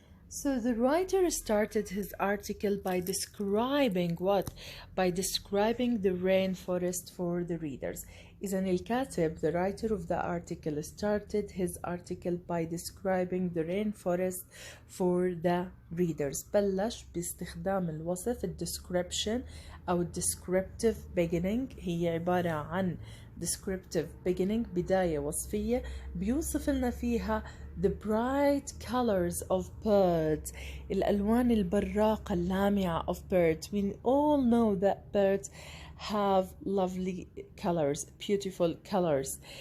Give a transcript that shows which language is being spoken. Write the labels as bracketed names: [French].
[English] So the writer started his article by describing what? By describing the rainforest for the readers. [Arabic] إذن الكاتب, [English] the writer of the article, started his article by describing the rainforest for the readers. [Arabic] بلش باستخدام الوصف description أو descriptive beginning. هي عبارة عن [English] descriptive beginning [Arabic] بداية وصفية بيوصف لنا فيها [English] the bright colors of birds [Arabic] الألوان البراقة اللامعة [English] of birds. We all know that birds have lovely colors, beautiful colors.